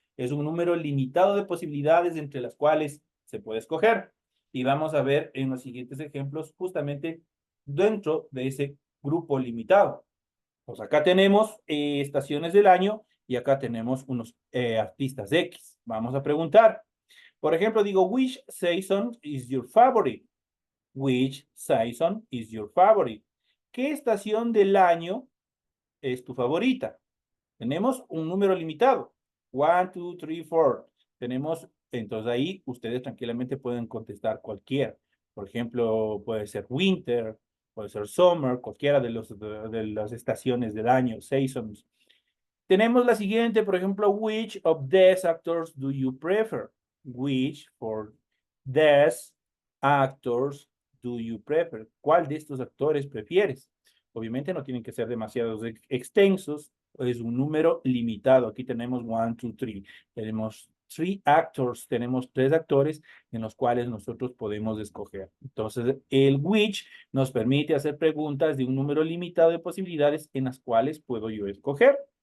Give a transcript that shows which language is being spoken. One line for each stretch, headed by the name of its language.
Spanish: Es un número limitado de posibilidades entre las cuales se puede escoger. Y vamos a ver en los siguientes ejemplos justamente dentro de ese grupo limitado. Pues acá tenemos estaciones del año y acá tenemos unos artistas X. Vamos a preguntar. Por ejemplo, digo,
English: which season is your favorite? Which season is your favorite?
Spanish: ¿Qué estación del año es tu favorita? Tenemos un número limitado. 1, 2, 3, 4. Tenemos, entonces ahí ustedes tranquilamente pueden contestar cualquiera. Por ejemplo, puede ser winter, puede ser summer, cualquiera de las estaciones del año, seasons. Tenemos la siguiente, por ejemplo,
English: which of these actors do you prefer? Which for these actors do you prefer?
Spanish: ¿Cuál de estos actores prefieres? Obviamente no tienen que ser demasiado extensos, es un número limitado. Aquí tenemos 1, 2, 3. Tenemos 3 actors, tenemos 3 actores en los cuales nosotros podemos escoger. Entonces, el which nos permite hacer preguntas de un número limitado de posibilidades en las cuales puedo yo escoger.